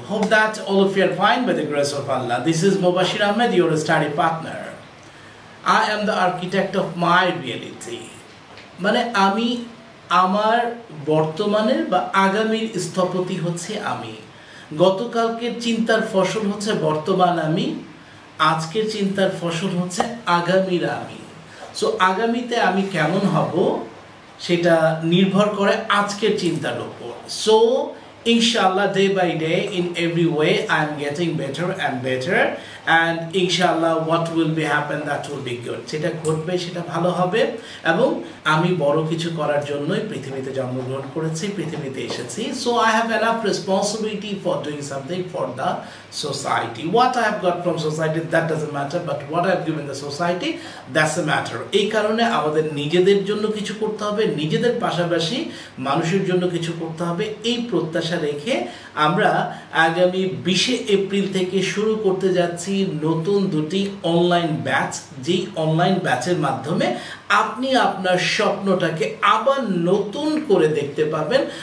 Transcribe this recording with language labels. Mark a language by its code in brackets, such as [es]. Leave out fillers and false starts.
[en] Hope that all of you are fine by the grace of Allah. This is Mubashir Ahmed, your study partner. I am the architect of my reality. [bn] মানে আমি আমার বর্তমানের বা আগামীর স্থপতি হচ্ছে আমি। গতকালকের চিন্তার ফসল হচ্ছে বর্তমান আমি, আজকের চিন্তার ফসল হচ্ছে আগামীর আমি। সো আগামীতে আমি কেমন হব সেটা নির্ভর করে আজকের চিন্তার উপর। [en] So Inshallah, day by day, in every way, I am getting better and better, and inshallah, what will be happen, that will be good. [bn] সেটা ঘটবে, সেটা ভালো হবে, এবং আমি বড় কিছু করার জন্যই পৃথিবীতে জন্মগ্রহণ করেছি, পৃথিবীতে এসেছি. [en] So I have enough responsibility for doing something for the society. What I have got from society, that doesn't matter, but what I have given the society, that's a matter. [bn] এই কারণে আমাদের নিজেদের জন্য কিছু করতে হবে, নিজেদের পাশাপাশি মানুষের জন্য কিছু করতে হবে। এই প্রত্যাশা রেখে আমরা আগামী 20 এপ্রিল থেকে শুরু করতে যাচ্ছি নতুন দুটি অনলাইন ব্যাচ, যেই অনলাইন ব্যাচের মাধ্যমে আপনি আপনার স্বপ্নটাকে আবার নতুন করে দেখতে পাবেন।